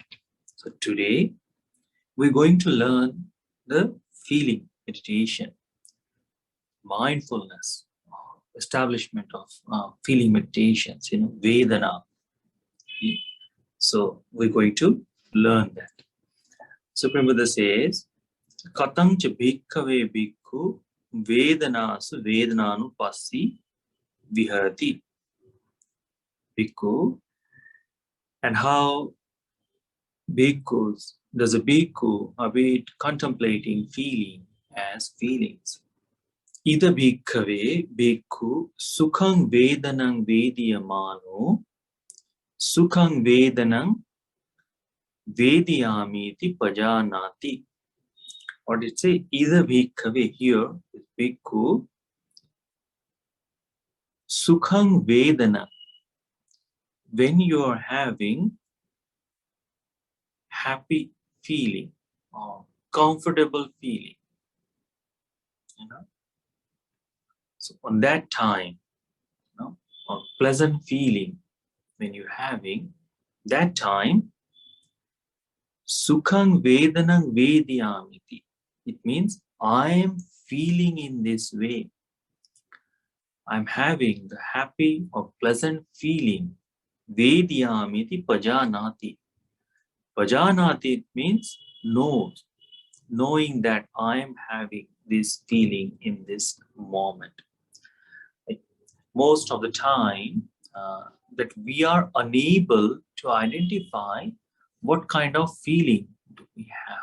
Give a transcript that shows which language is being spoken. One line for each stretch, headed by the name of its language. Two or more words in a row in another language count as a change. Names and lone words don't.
English: So today we're going to learn the feeling meditation, mindfulness, establishment of feeling meditations, Vedana. So we're going to learn that. Supreme Buddha says,
Pali: Katam cha bhikkhave bhikkhu vedanasu vedananu passi viharati.
English: Bhikkhu, and how bhikkhus does a bhikkhu await contemplating feeling as feelings.
Pali: Ida bhikkhave bhikkhu sukhang vedanang vediyamano sukhang vedanang vediyamiti pajanati.
English: What did it say?
Pali: Ida bhikkhave,
English: here is
Pali: bhikkhu sukhang vedana.
English: When you are having happy feeling or comfortable feeling, so on that time, or pleasant feeling when you're having, that time,
Pali: sukhang vedanang vediyamiti.
English: It means I am feeling in this way. I'm having the happy or pleasant feeling.
Pali: Vediyamiti pajanati.
English: Pajanati means knows, knowing that I am having this feeling in this moment. Most of the time that we are unable to identify what kind of feeling do we have.